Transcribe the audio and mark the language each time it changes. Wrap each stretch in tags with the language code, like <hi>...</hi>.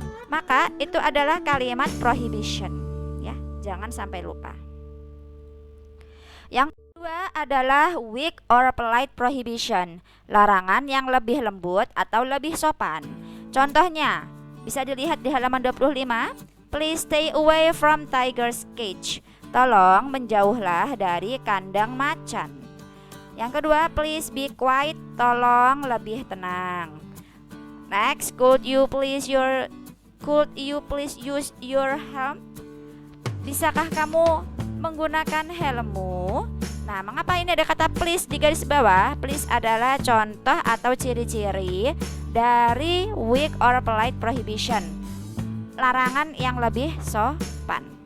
<id>Maka itu adalah kalimat prohibition ya. Jangan sampai lupa. Yang kedua adalah weak or polite prohibition, larangan yang lebih lembut atau lebih sopan. Contohnya bisa dilihat di halaman 25.</id> <en>Please stay away from tiger's cage.</en> <id>Tolong menjauhlah dari kandang macan. Yang kedua,</id> <en>please be quiet.</en> <id>Tolong lebih tenang.</id> <en>Next, could you please use your helm?</en> <id>Bisakah kamu menggunakan helmmu? Nah, mengapa ini ada kata please di garis bawah? Please adalah contoh atau ciri-ciri dari weak or polite prohibition, larangan yang lebih sopan.</id>